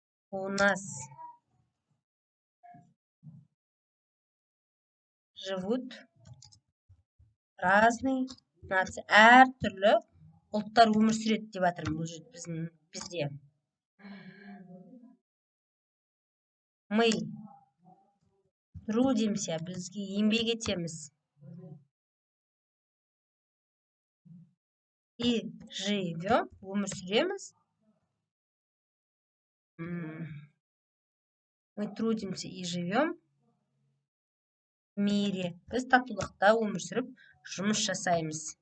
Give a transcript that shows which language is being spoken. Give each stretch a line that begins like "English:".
Russian: У нас живут разные нации.
Kazakh: Әртүрлі ұлттар өмір сүреді деп жатырмын бұл бізде.
Russian: Мы трудимся,
Kazakh: бізге еңбек етеміз.
Russian: И живем,
Kazakh: өмір сүреміз.
Russian: Мы трудимся и живем в мире.
Kazakh: Біз татулықта өмір сүріп, жұмыс жасаймыз.